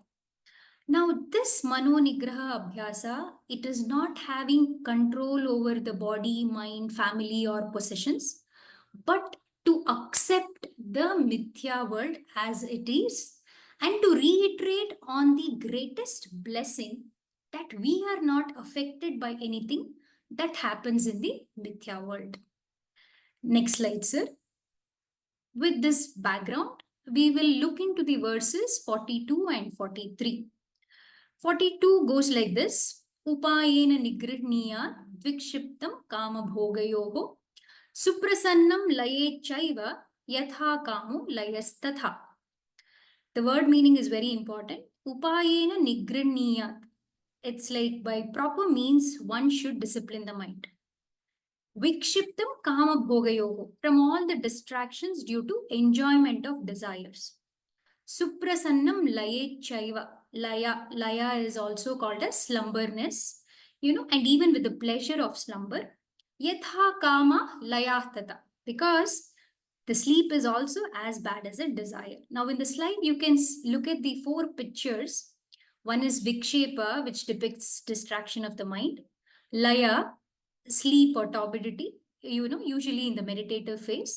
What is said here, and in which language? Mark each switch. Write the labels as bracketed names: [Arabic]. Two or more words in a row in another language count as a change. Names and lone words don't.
[English] Now, this [Sanskrit] मनो निग्रह अभ्यास, [English] it is not having control over the body, mind, family or possessions, but to accept the Mithya world as it is and to reiterate on the greatest blessing that we are not affected by anything that happens in the Mithya world. Next slide, sir. With this background, we will look into the verses 42 and 43. 42 goes like this. [Sanskrit] उपायेन निगृह्णीय द्विक्षिप्तं काम भोगयोः सुप्रसन्नं लये चैव यथा कामो लयस्तथा. [English] The word meaning is very important. [Sanskrit] उपायेन निगृह्णीय. [English] It's like by proper means one should discipline the mind. [Sanskrit] विक्षिप्तं काम भोगयोः, [English] from all the distractions due to enjoyment of desires. [Sanskrit] सुप्रसन्नं लये चैव. [English] Laya is also called as slumberness, and even with the pleasure of slumber. [Sanskrit] यथा काम लयस्तथा, [English] because the sleep is also as bad as a desire. Now in the slide, you can look at the four pictures. One is Vikshepa, which depicts distraction of the mind. Laya, sleep or torpidity, usually in the meditative phase.